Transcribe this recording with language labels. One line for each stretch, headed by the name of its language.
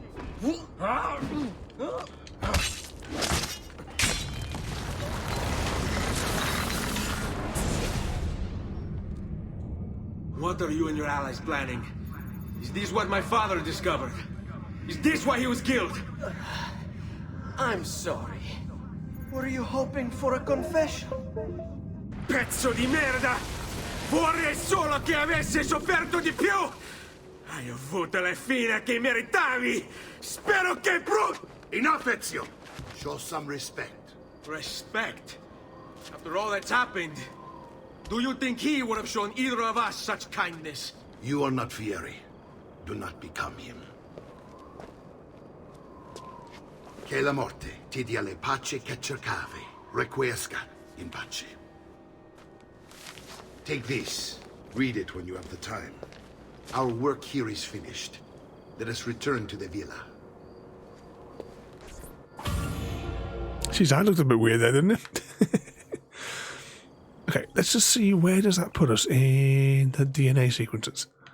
English: What are you and your allies planning? Is this what my father discovered? Is this why he was killed? I'm sorry. Were you hoping for a confession?
Italian: Pezzo di merda! Vorrei solo che avessi sofferto di più! Hai avuto la fine che meritavi! Spero che
English: Enough, Ezio! Show some respect. Respect? After all that's happened, do you think he would have shown either of us such kindness? You are not Fieri. Do not become him.
Italian: Che la morte ti dia le pace che cercavi.
Latin: Requiesca in pace.
English: Take this. Read it when you have the time. Our work here is finished. Let us return to the villa. Jeez, that looked a bit weird there, didn't it? Okay, let's just see where does that put us in the DNA sequences.